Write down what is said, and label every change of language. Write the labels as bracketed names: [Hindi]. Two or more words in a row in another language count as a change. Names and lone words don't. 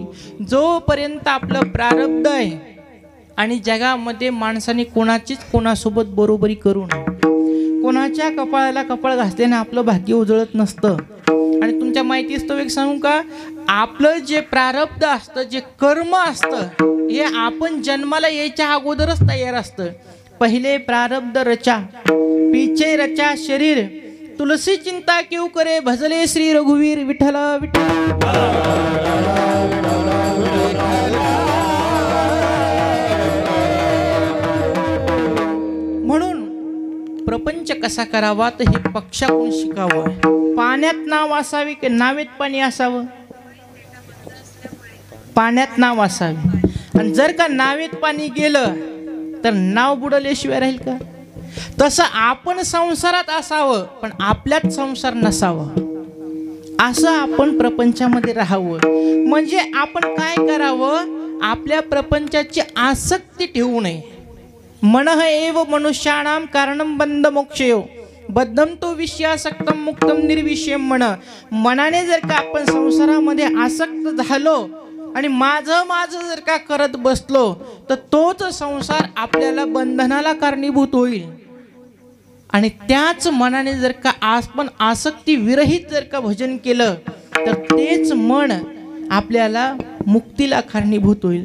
[Marathi] जोपर्यंत आपलं प्रारब्ध आहे आणि जगामध्ये माणसाने कोणाचीच कोणासोबत बरोबरी करू नये. कोणाच्या कपाळाला कपाळ घासल्याने आपलं भाग्य उजळत नसतं. आणि तुमच्या माहितीच तो एक सांगू का, आपलं जे प्रारब्ध असतं, जे कर्म असतं, हे आपण जन्माला यायच्या अगोदरच तयार असतं. [Hindi] पहिले प्रारब्ध रचा, पीछे रचा शरीर, तुलसी चिंता क्यों करे, भजले श्री रघुवीर विठ्ठल विठ्ठल. [Marathi] म्हणून प्रपंच कसा करावा तर हे पक्षाकडून शिकावं. पाण्यात नाव असावे की नावेत पाणी असावं? पाण्यात नाव असावे. आणि जर का नावेत पाणी गेलं तर नाव बुडल्याशिवाय राहील का? तसं आपण संसारात असावं पण आपल्यात संसार नसावा, असं आपण प्रपंचामध्ये राहावं. म्हणजे आपण काय करावं, आपल्या प्रपंचाची आसक्ती ठेवू नये. [Sanskrit] मनः एव मनुष्याणाम कारणं बंध मोक्षयो, बद्धम तो विषयासक्तम मुक्तम निर्विषयम. [Marathi] मनाने जर का आपण संसारामध्ये आसक्त झालो आणि माझं माझं जर का करत बसलो तर तोच संसार आपल्याला बंधनाला कारणीभूत होईल. आणि त्याच मनाने जर का आपण आसक्ती विरहित जर का भजन केलं तर तेच मन आपल्याला मुक्तीला कारणीभूत होईल.